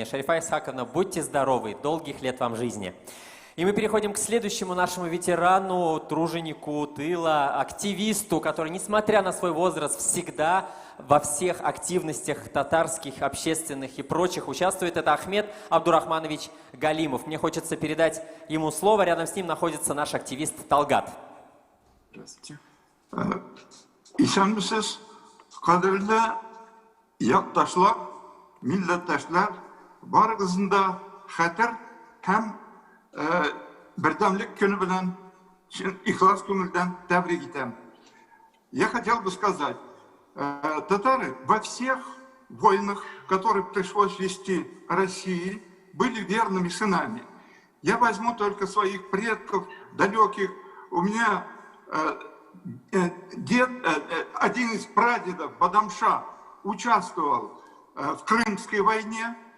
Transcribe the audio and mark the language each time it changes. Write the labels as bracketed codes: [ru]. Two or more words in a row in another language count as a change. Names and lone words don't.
[ru] Шарифа Исхаковна, будьте здоровы, долгих лет вам жизни. И мы переходим к следующему нашему ветерану, труженику тыла, активисту, который, несмотря на свой возраст, всегда во всех активностях татарских, общественных и прочих участвует. Это Ахмед Абдурахманович Галимов. Мне хочется передать ему слово. Рядом с ним находится наш активист Талгат. Здравствуйте. [tt] Ишанмысыз, кадрлы якташлар, милләттәшләр, барыгызында хәтер һәм бердәмлек көне белән ихлас күңелдән тәбрик итәм. [ru] Я хотел бы сказать, татары во всех войнах, которые пришлось вести России, были верными сынами. Я возьму только своих предков далеких. У меня дед, один из прадедов, Бадамша, участвовал в Крымской войне.